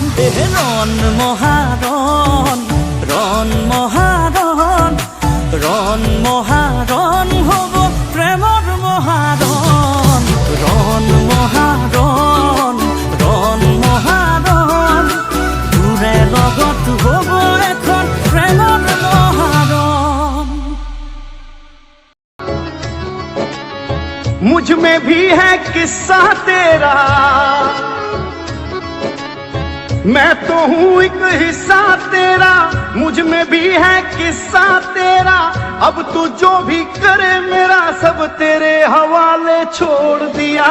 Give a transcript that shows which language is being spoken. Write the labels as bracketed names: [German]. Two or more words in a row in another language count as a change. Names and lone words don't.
[Assamese] ৰণ মহাৰণ, ৰণ মহাৰণ, ৰণ মহাৰণ হ'ব প্ৰেমৰ মহাৰণ। ৰণ মহাৰণ, ৰণ মহাৰণ, তোৰে লগত হ'ব এখন প্ৰেমৰ মহাৰণ। [Hindi] मुझ में भी है किस्सा तेरा, मैं तो हूँ एक हिस्सा तेरा। मुझ में भी है किस्सा तेरा, अब तू जो भी करे मेरा सब तेरे हवाले छोड़ दिया।